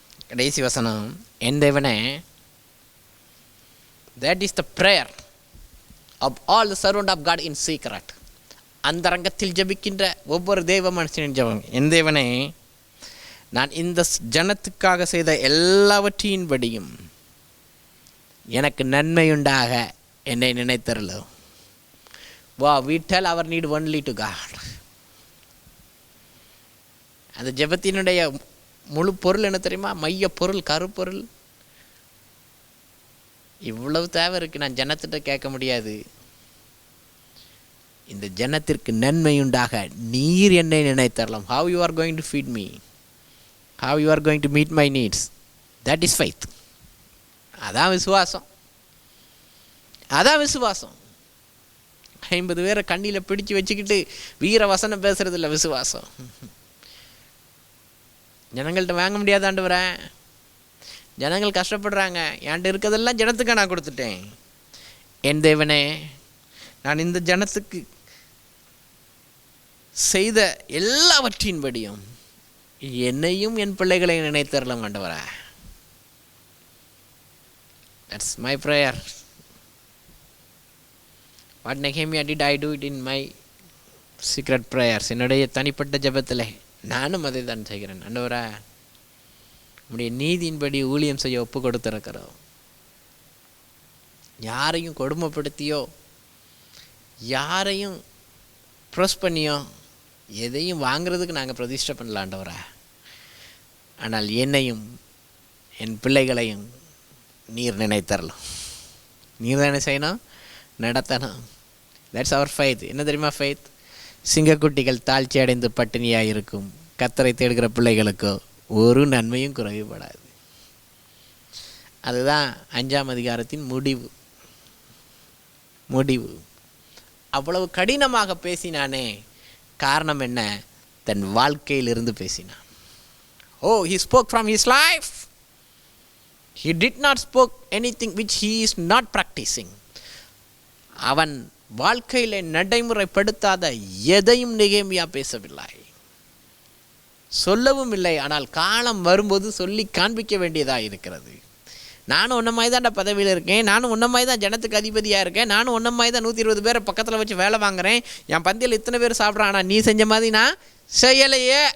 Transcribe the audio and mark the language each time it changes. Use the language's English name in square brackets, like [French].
[Tamil] கடைசி வசனம், என் தேவனே, [English] that is the prayer of all the servant of God in secret. [Tamil] அந்த ரங்கத்தில் ஜபிக்கின்ற ஒவ்வொரு தேவ மனுஷனின் ஜபம். என் தேவனே, நான் இந்த ஜனத்துக்காக செய்த எல்லாவற்றின்படியும் எனக்கு நன்மையுண்டாக என்னை நினைத்தருளும். [English] வா, we tell our need only to God. [Tamil] அந்த ஜபத்தினுடைய முழு பொருள் என்ன தெரியுமா? மைய பொருள், கருப்பொருள். இவ்வளவு தேவை இருக்குது, நான் ஜனத்திட்ட கேட்க முடியாது. இந்த ஜனத்திற்கு நன்மையுண்டாக நீர் என்னை நினைத்தரலாம். [English] how you are going to feed me, how you are going to meet my needs, that is faith. [Tamil] அதான் விசுவாசம், அதான் விசுவாசம். 50 பேரை கண்ணியில் பிடிச்சு வச்சுக்கிட்டு வீர வசனம் பேசுறது இல்லை விசுவாசம். ஜனங்கள்கிட்ட வாங்க முடியாது ஆண்டவரே, ஜனங்கள் கஷ்டப்படுறாங்க, என்கிட்ட இருக்கிறதெல்லாம் ஜனத்துக்கு நான் கொடுத்துட்டேன். என் தேவனே, நான் இந்த ஜனத்துக்கு செய்த எல்லாவற்றின்படியும் என்னையும் என் பிள்ளைகளை நினைத்தரலாம் ஆண்டவரே. [English] That's my prayer. What Nehemiah did, I do it in my secret prayers. [Tamil] என்னுடைய தனிப்பட்ட ஜெபத்தில் நானும் அதை தான் செய்கிறேன். ஆண்டவரே, உம்முடைய நீதியின்படி ஊழியம் செய்ய ஒப்பு கொடுத்திருக்கிறோம். யாரையும் கொடுமைப்படுத்தியோ, யாரையும் ப்ரெஸ் பண்ணியோ, எதையும் வாங்கிறதுக்கு நாங்கள் பிரதிஷ்டை பண்ணலாண்டவரா. ஆனால் என்னையும் என் பிள்ளைகளையும் நீர் நினைத்தரலாம். நீர் தானே செய்யணும், நடத்தணும். [English] That's our faith. [Tamil] என்ன தெரியுமா ஃபெய்த்? சிங்கக்குட்டிகள் தாழ்ச்சி அடைந்து பட்டினியாக இருக்கும், கர்த்தரை தேடுகிற பிள்ளைகளுக்கோ ஒரு நன்மையும் குறைவுபடாது. அதுதான் 5ஆம் அதிகாரத்தின் முடிவு. அவ்வளவு கடினமாக பேசினானே, காரணம் என்ன? தன் வாழ்க்கையிலிருந்து பேசினான். [English] he spoke from his life. He did not spoke anything which he is not practicing. [Tamil] அவன் வாழ்க்கையிலே நடைமுறைப்படுத்தாத எதையும் நெகேமியா பேசவில்லை, சொல்லவும் இல்லை. ஆனால் காலம் வரும்போது சொல்லி காண்பிக்க வேண்டியதாக இருக்கிறது. நானும் உன்ன மாதிரி தான் பதவியில் இருக்கேன், நானும் உன்ன மாதிரி தான் ஜனத்துக்கு அதிபதியாக இருக்கேன், நானும் உன்ன மாதிரி தான் 120 பேரை பக்கத்தில் வச்சு வேலை வாங்குறேன், என் பந்தியில் இத்தனை பேர் சாப்பிட்றான், ஆனால் நீ செஞ்ச மாதிரி நான் செய்யலையே.